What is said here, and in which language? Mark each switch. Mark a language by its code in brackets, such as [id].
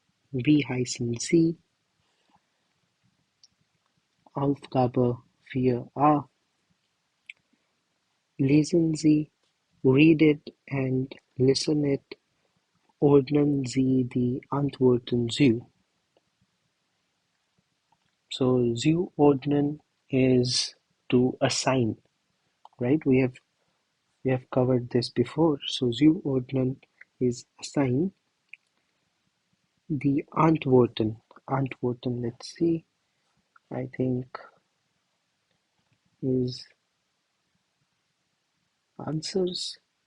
[de] Wie heißen Sie? Aufgabe 4a. Lesen Sie, [en] read it and listen it. [de] Ordnen Sie die Antworten zu. [en] So zuordnen is to assign, right? We have covered this before. So zuordnen is assign. The Antworten, let's see, I think is answers.